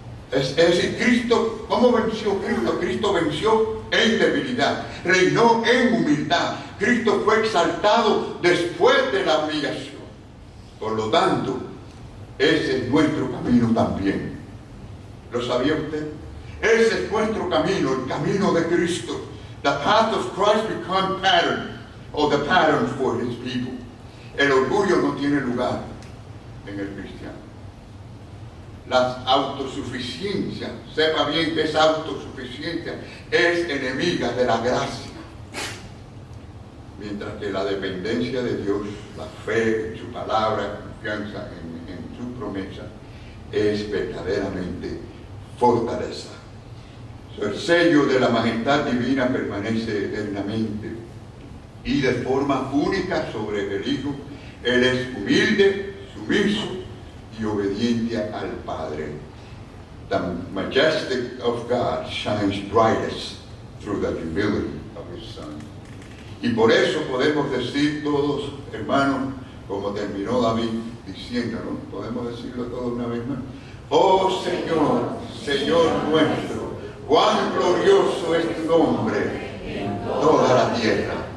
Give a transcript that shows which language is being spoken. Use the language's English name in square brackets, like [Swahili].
[Spanish] Es decir, Cristo, ¿cómo venció Cristo? Cristo venció en debilidad, reinó en humildad. Cristo fue exaltado después de la humillación. Por lo tanto, ese es nuestro camino también. ¿Lo sabía usted? Ese es nuestro camino, el camino de Cristo. [English] The path of Christ become pattern, or the pattern for his people. [Spanish] El orgullo no tiene lugar en el cristiano. La autosuficiencia, sepa bien que esa autosuficiencia es enemiga de la gracia. Mientras que la dependencia de Dios, la fe en su palabra, confianza en su promesa, es verdaderamente fortaleza. El sello de la majestad divina permanece eternamente y de forma única sobre el Hijo. Él es humilde, sumiso y obediente al Padre. [English] The majesty of God shines brightest through the humility of His Son. [Spanish] Y por eso podemos decir todos, hermanos, como terminó David diciéndolo, podemos decirlo todos una vez más. Oh Señor, Señor nuestro, cuán glorioso es tu nombre en toda la tierra.